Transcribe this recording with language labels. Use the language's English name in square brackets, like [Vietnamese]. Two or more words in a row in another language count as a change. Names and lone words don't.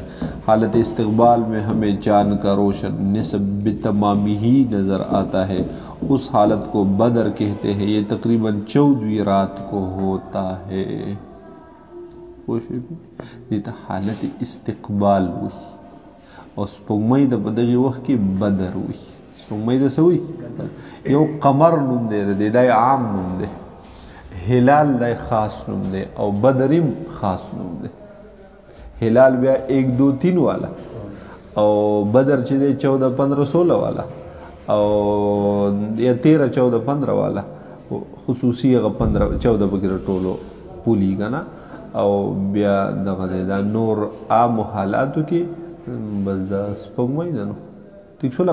[Urdu] حالت استقبال میں ہمیں چاند کا روشن نصف بتمامی ہی نظر آتا ہے. اس حالت کو بدر کہتے ہیں. یہ تقریباً 14ویں رات کو ہوتا ہے. یہ تا حالت استقبال ہوئی اور [Pashto] سپوږمۍ د په دغه وخت کې [Urdu] بدر ہوئی. [Pashto] سپوږمۍ د څه وي؟ یو قمر نوم دی دا عام نوم دی. هلال دا خاص نوم دی او بدریم خاص نوم دی. هلال بیا 1 2 3 والا او بدر چې دی 14 15 16 والا او یا 13 14 15 والا خصوصي هغه 15 14 پکې ټولو پولی کنه او بیا دغه دا نور عام حالاتو کې بس دا سپوږمۍ ده نو ٹھیک شو.